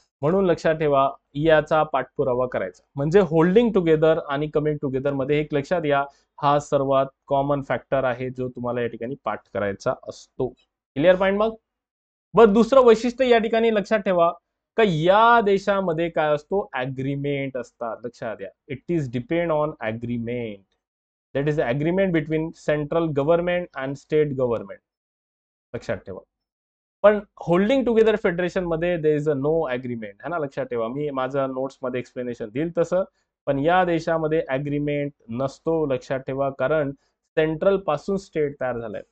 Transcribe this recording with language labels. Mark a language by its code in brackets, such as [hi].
[mr] म्हणून लक्षात ठेवा, याचा पाठपुरावा करायचा. म्हणजे होल्डिंग टुगेदर आणि कमिंग टुगेदर मध्ये एक लक्षात या, हा सर्वात कॉमन फॅक्टर आहे जो तुम्हाला या ठिकाणी पाठ करायचा असतो. Clear point. मग बस दुसरं वैशिष्ट्य या ठिकाणी लक्षात ठेवा, का या देशामध्ये काय असतो, अग्रीमेंट असतात. लक्षात द्या, [en] It is depend on agreement. That is agreement between central government and state government. [mr] लक्षात ठेवा. [en] पण holding together federation मध्ये there is a no agreement, [hi] है ना. [mr] लक्षात ठेवा, मी माझ्या नोट्स मध्ये एक्सप्लेनेशन देईल तसं. पण या देशामध्ये अग्रीमेंट नसतो, लक्षात ठेवा, कारण सेंट्रल पासून स्टेट तयार झालाय.